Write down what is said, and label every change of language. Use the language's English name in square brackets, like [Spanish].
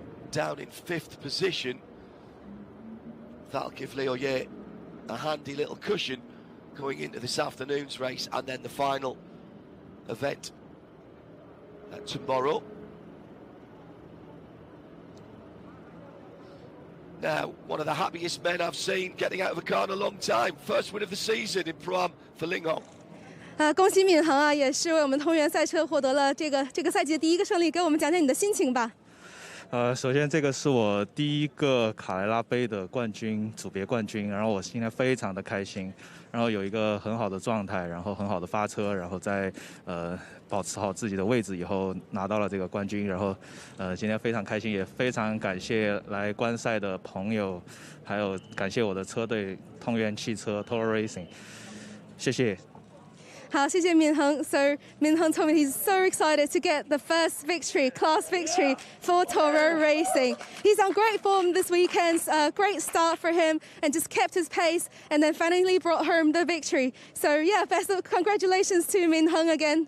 [English] down in 5th position. That'll give Leo Ye a handy little cushion going into this afternoon's race, and then the final event tomorrow. Now, one of the happiest men I've seen getting out of a car in a long time. First win of the season in Pro-Am for Ling Hong. [Chinese] 恭喜闵行啊，也是为我们同源赛车获得了这个赛季的第1个胜利，给我们讲讲你的心情吧。首先这个是我第1个卡莱拉杯的冠军，组别冠军，然后我现在非常的开心，然后有一个很好的状态，然后很好的发车，然后在保持好自己的位置以后拿到了这个冠军，然后今天非常开心，也非常感谢来观赛的朋友，还有感谢我的车队通源汽车 Toro Racing， 谢谢。好，谢谢闵行。 [English] So Min-hung told me he's so excited to get the first victory, class victory for Toro Racing. He's on great form this weekend, great start for him, and just kept his pace, and then finally brought home the victory. So yeah, best of congratulations to Min-hung again.